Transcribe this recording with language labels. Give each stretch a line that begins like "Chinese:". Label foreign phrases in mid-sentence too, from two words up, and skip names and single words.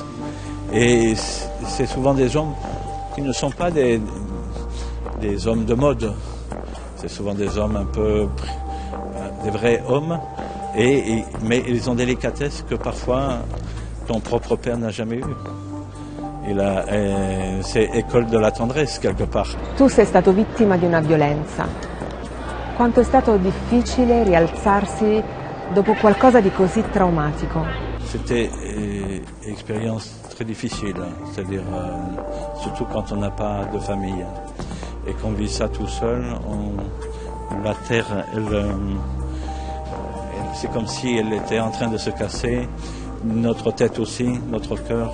French: Et c'est souvent des hommes qui ne sont pas des hommes de mode. C'est souvent des hommes un peu, des vrais hommes, mais ils ont des délicatesses que parfois ton propre père n'a jamais eues. C'est école de la tendresse quelque part.
Italian: Tu sei stato vittima di una violenza. Quanto è stato difficile rialzarsi dopo qualcosa di così traumatico?
French: C'était une expérience très difficile, c'est-à-dire surtout quand on n'a pas de famille. Et qu'on vit ça tout seul, la terre, c'est comme si elle était en train de se casser, notre tête aussi, notre cœur.